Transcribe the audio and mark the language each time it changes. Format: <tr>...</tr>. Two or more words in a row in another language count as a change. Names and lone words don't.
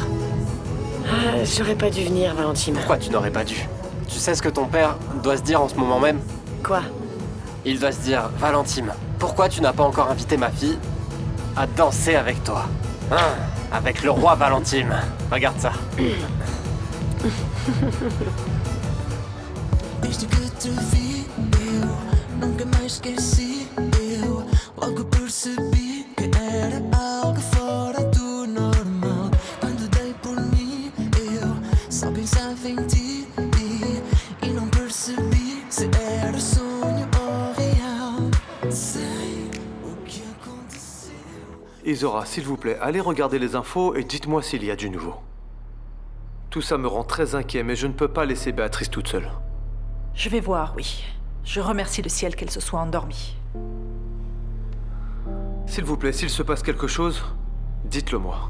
<fr>Ah, j'aurais pas dû venir, Valentine. Pourquoi tu n'aurais pas dû? Tu sais ce que ton père doit se dire en ce moment même? Quoi? Il doit se dire, Valentine, Pourquoi tu n'as pas encore invité ma fille à danser avec toi? Hein? Avec le roi Valentine. Regarde ça.</fr> <pt>Desde que te vi, eu nunca mais esqueci. Eu logo percebi que era algo fora do normal. Quando dei por mim, eu só pensava em ti e não percebi se era sonho ou real. Sei o que aconteceu.</pt> <fr>Izora, s'il vous plaît, allez regarder les infos et dites-moi s'il y a du nouveau. Tout ça me rend très inquiet, mais je ne peux pas laisser Béatrice toute seule. Je vais voir, oui. Je remercie le ciel qu'elle se soit endormie. S'il vous plaît, s'il se passe quelque chose, dites-le moi.</fr>